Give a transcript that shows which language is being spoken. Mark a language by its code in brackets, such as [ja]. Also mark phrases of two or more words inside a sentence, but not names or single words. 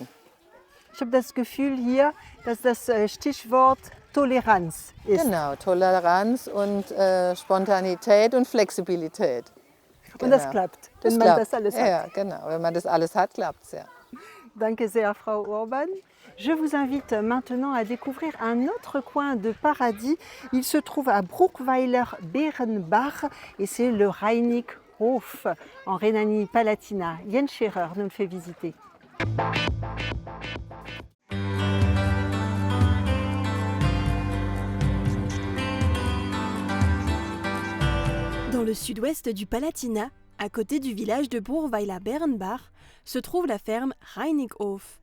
[de] Ich habe das Gefühl hier, dass das Stichwort Toleranz ist. Genau, Toleranz und Spontanität und Flexibilität. Genau. Und das klappt, wenn man das alles hat. Ja, genau, wenn man das alles hat, klappt es ja. Danke sehr, Frau Urban. [fr] Je vous invite maintenant à découvrir un autre coin de paradis. Il se trouve à Bruchweiler-Bärenbach et c'est le Rheinig-Hof en Rhénanie-Palatinat. Jens Scherer nous le fait visiter. Dans le sud-ouest du Palatinat, à côté du village de Bruchweiler-Bärenbach, se trouve la ferme Rheinig-Hof.